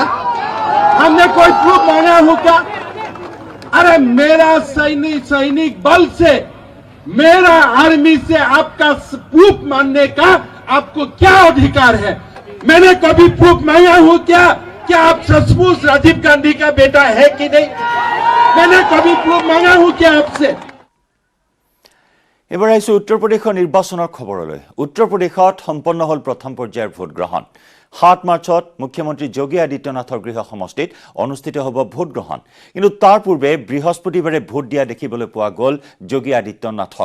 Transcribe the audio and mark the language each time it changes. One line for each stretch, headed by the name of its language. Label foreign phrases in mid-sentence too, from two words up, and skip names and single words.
Hindi: हमने कोई प्रूफ मांगा हो क्या? अरे मेरा सैनिक बल से, मेरा आर्मी से आपका प्रूफ मांगने का आपको क्या अधिकार है? मैंने कभी प्रूफ मांगा हो क्या? क्या आप सचमुच राजीव गांधी का बेटा है कि नहीं? मैंने कभी प्रूफ मांगा हो क्या आपसे?
Assamese: এবাৰ আহিছোঁ উত্তৰ প্ৰদেশৰ নিৰ্বাচনৰ খবৰলৈ। উত্তৰ প্ৰদেশত সম্পন্ন হ'ল প্ৰথম পৰ্যায়ৰ ভোটগ্ৰহণ। 7 মাৰ্চত মুখ্যমন্ত্ৰী যোগী আদিত্যনাথৰ গৃহ সমষ্টিত অনুষ্ঠিত হ'ব ভোটগ্ৰহণ। কিন্তু তাৰ পূৰ্বে বৃহস্পতিবাৰে ভোট দিয়া দেখিবলৈ পোৱা গ'ল যোগী আদিত্যনাথক।